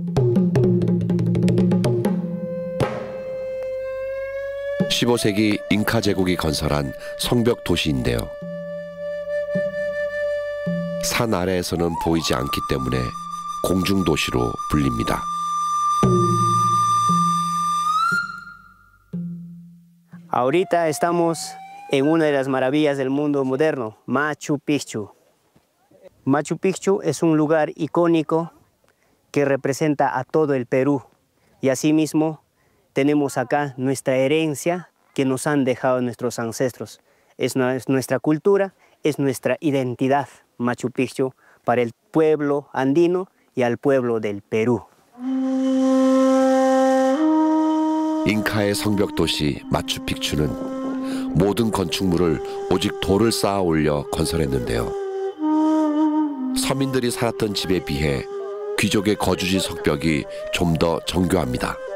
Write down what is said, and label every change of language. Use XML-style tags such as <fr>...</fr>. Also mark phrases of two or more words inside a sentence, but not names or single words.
<ko>(15세기) 잉카 제국이 건설한 성벽 도시인데요. 산 아래에서는 보이지 않기 때문에 공중도시로 불립니다.</ko> <es>Ahorita estamos en una de las maravillas del mundo moderno, Machu Picchu. Machu Picchu es un lugar icónico que representa a todo el Perú y asimismo tenemos acá nuestra herencia que nos han dejado nuestros ancestros. Es nuestra cultura, es nuestra identidad, Machu Picchu, para el pueblo andino y al pueblo del Perú.</es> <ko>잉카의 성벽 도시 마추픽추는 모든 건축물을 오직 돌을 쌓아 올려 건설했는데요. 서민들이 살았던 집에 비해 귀족의 거주지 석벽이 좀 더 정교합니다.</ko>